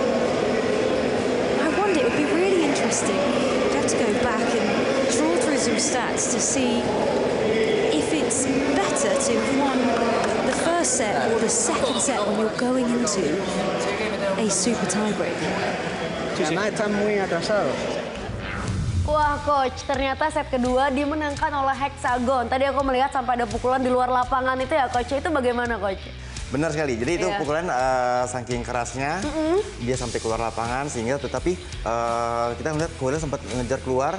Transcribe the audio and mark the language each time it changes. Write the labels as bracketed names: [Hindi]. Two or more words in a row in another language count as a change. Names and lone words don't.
[English] I wonder, it would be really interesting. We'd have to go back and draw through some stats to see if it's better to have won the first set or the second set when you're going into a super tie-break. [Spanish] Karena están muy atrasados. [Indonesian] Wah coach, ternyata set kedua dimenangkan oleh Hexagon. Tadi aku melihat sampai ada pukulan di luar lapangan itu ya coach. Itu bagaimana coach? Benar sekali. Jadi itu pukulan saking kerasnya dia sampai keluar lapangan, sehingga tetapi kita melihat Coelho sempat ngejar keluar.